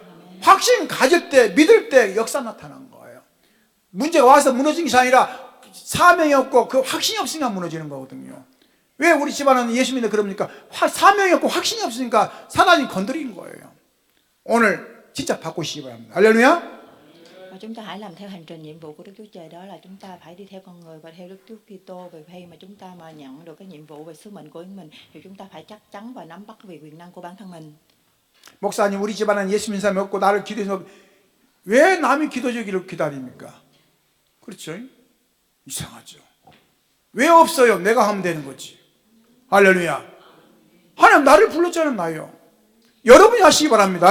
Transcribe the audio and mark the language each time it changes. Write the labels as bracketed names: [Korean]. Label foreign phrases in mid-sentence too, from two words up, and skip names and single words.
[Korean] 확신 가질 때, 믿을 때 역사 나타난 거예요. 문제가 와서 무너진 것이 아니라 사명이 없고 그 확신이 없으니까 무너지는 거거든요. 왜 우리 집안은 예수 믿는 그럽니까? 사명이 없고 확신이 없으니까 사단이 건드리는 거예요. 오늘 진짜 바꾸시기 바랍니다. 할렐루야. [Vietnamese] Và chúng ta hãy làm theo hành trình nhiệm vụ của Đức Chúa Trời, đó là chúng ta phải đi theo con người và theo Đức Chúa Kitô. Vì khi mà chúng ta mà nhận được cái nhiệm vụ về sứ mệnh của mình thì chúng ta phải chắc chắn và nắm bắt về quyền năng của bản thân mình. [Korean] 목사님, 우리 집안은 예수 믿는 사람이 없고 나를 기도해서 왜 남이 기도주기를 기다립니까? 그렇죠? 이상하죠. 왜 없어요? 내가 하면 되는 거지. 할렐루야. 하나님 나를 불렀잖아요. 여러분이 하시기 바랍니다.